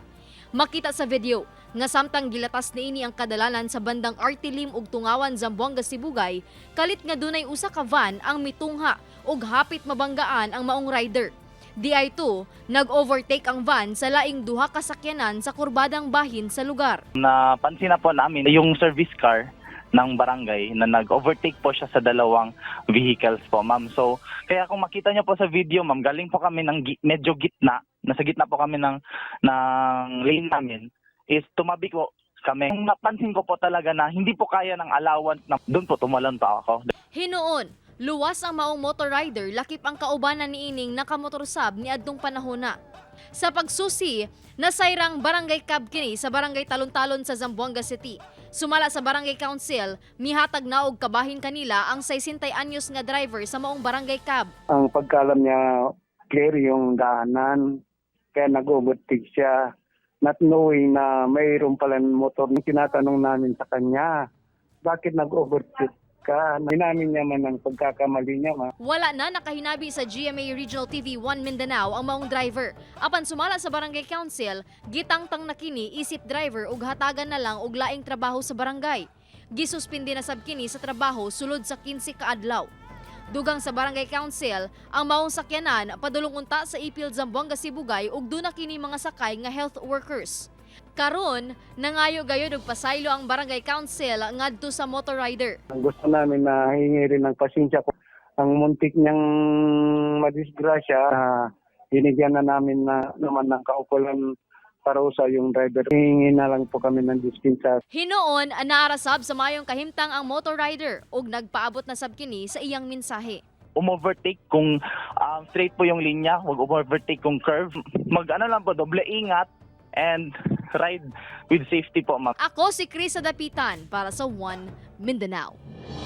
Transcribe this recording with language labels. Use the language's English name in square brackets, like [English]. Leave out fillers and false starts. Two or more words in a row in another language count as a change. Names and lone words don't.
[Cebuano] Makita sa video nga samtang gilatas niini ang kadalanan sa bandang Artilim ug Tungawan Zamboanga Sibugay, kalit nga dunay usa ka van ang mitungha ug hapit mabanggaan ang maong rider. DI2, nag-overtake ang van sa laing duha ka sakyanan sa kurbadang bahin sa lugar. [Filipino] Napansin na po namin yung service car ng barangay na nag-overtake po siya sa dalawang vehicles po, ma'am. So, kaya kung makita niyo po sa video, ma'am, galing po kami ng medyo gitna, nasa gitna po kami ng lane namin, is tumabi po kami. Napansin ko po talaga na hindi po kaya ng allowance na doon po tumalon pa ako. [Cebuano] Hinuon, luwas ang maong motor rider lakip ang kaubanan niining nakamotorsab ni adtong panahona. Sa pagsusi, nasayrang barangay cab kini sa barangay Talon-Talon sa Zamboanga City. Sumala sa barangay council, mihatag na og kabahin kanila ang 60 anyos nga driver sa maong barangay cab. Ang pagkalam niya, [Filipino] clear yung daanan, kaya nag-overtake siya. [English] Not knowing [Filipino] na mayroon pala motor, tinatanong namin sa kanya, bakit nag-overtake ka? Inamin niya man ang pagkakamali niya. [Cebuano] Wala na nakahinabi sa GMA Regional TV 1 Mindanao ang maong driver. Apan sumala sa barangay council, gitangtang na kini isip driver ug hatagan na lang og laing trabaho sa barangay. Gisuspindi na sab kini sa trabaho sulod sa 15 ka adlaw. Dugang sa barangay council, ang maong sakyanan padulong unta sa Ipil Zamboanga Sibugay ug duna kini mga sakay nga [English] health workers. [Cebuano] Karon, nangayo gayud og pasaylo ang barangay council ngadto sa motor rider. [Filipino] Gusto namin na hingi rin ng pasensya ko. Ang muntik niyang madisgrasya, hinigyan na namin na naman ng kaukulan parusa yung driver. Hingi na lang po kami ng dispensa. [Cebuano] Hinuon, naarasab sa mayong kahimtang ang motor rider ug nagpaabot na sab kini sa iyang mensahe. [Filipino] Umovertake kung straight po yung linya, wag overtake kung curve. Mag-ano lang po, doble ingat [English] and ride with safety [Filipino] po, ma'am. [Cebuano] Ako si Krisa Dapitan para sa One Mindanao.